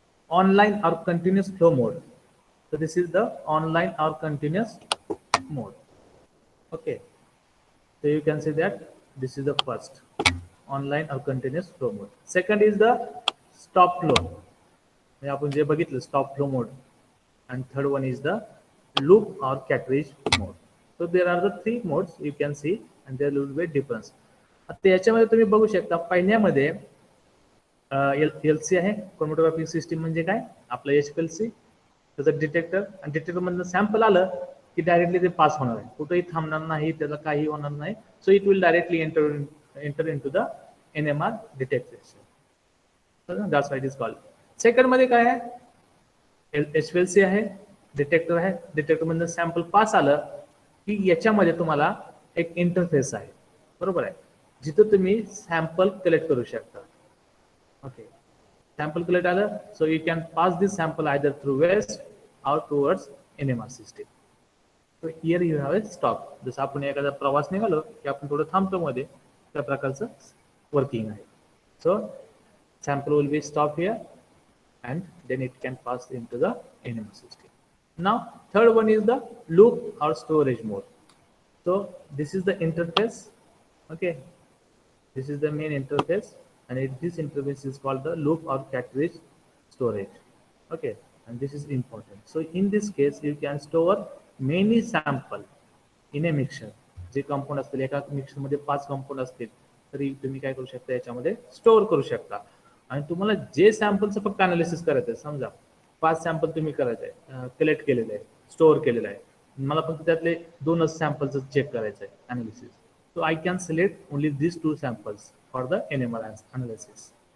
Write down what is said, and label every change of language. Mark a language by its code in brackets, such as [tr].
[en] online or continuous flow mode. So this is the online or continuous mode. Okay, so you can see that this is the first online or continuous flow mode. Second is the stop flow. [mr] म्हणजे आपण जे बघितलं stop flow mode. [en] And third one is the loop or cartridge mode. So there are the three modes you can see and there will be a difference. [mr] आता याच्यामध्ये तुम्ही बघू शकता पहिल्यामध्ये L C आहे क्रोमॅटोग्राफिक सिस्टीम म्हणजे काय आपलं HPLC त्याचं डिटेक्टर आणि डिटेक्टर मधनं सॅम्पल आलं की डायरेक्टली ते पास होणार आहे कुठेही थांबणार नाही त्याला काही होणार नाही [en] So it will directly enter into the NMR detection that's why it is called. [mr] Second मध्ये काय आहे HPLC आहे डिटेक्टर आहे डिटेक्टर मधनं सॅम्पल पास आलं की याच्यामध्ये तुम्हाला एक इंटरफेस आहे बरोबर आहे जिथं तुम्ही सॅम्पल कलेक्ट करू शकता. [en] Okay, sample collect other, so you can pass this sample either through waste or towards NMR system. So here you have a stop. [mr] जसं आपण एखादा प्रवास निघालो की आपण थोडं थांबतो मध्ये त्या प्रकारचं वर्किंग आहे. [en] So sample will be stopped here and then it can pass into the NMR system. Now third one is the loop or storage mode. So this is the interface. Okay, this is the main interface. And this interface is called the loop or cartridge storage. Okay, and this is important. So in this case you can store many sample in a mixture. [mr] जे compound असतील एका mixer मध्ये 5 compound असतील तरी तुम्ही काय करू शकता याच्यामध्ये स्टोअर करू शकता आणि तुम्हाला जे सॅम्पलचं फक्त अनालिसिस करायचं आहे समजा 5 सॅम्पल तुम्ही करायचं आहे कलेक्ट केलेलं आहे स्टोअर केलेलं आहे मला फक्त त्यातले 2च सॅम्पलचं चेक करायचं आहे analysis. [en] So I can select only these 2 samples for the NMR analysis.